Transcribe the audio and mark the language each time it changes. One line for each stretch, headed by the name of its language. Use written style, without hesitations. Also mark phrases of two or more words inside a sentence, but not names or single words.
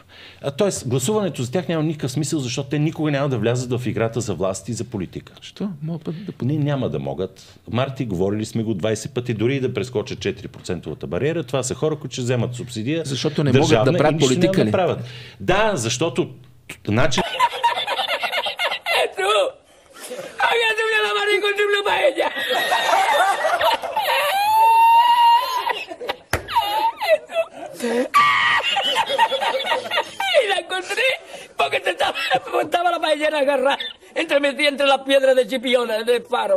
Bulgarian: Тоест, гласуването за тях няма никакъв смисъл, защото те никога няма да влязат в играта за власт и за политика. Що? Не, няма да могат. Марти, говорили сме го 20 пъти, дори и да прескочат 4% бариера. Това са хора, които ще вземат субсидия. Защото не могат да правят политика ли? Да, защото начин... Ето!
Spanish: Había subido la mar y encontré una paella. Y la encontré porque estaba la paellera agarrada metida entre las piedras de Chipiona, del faro.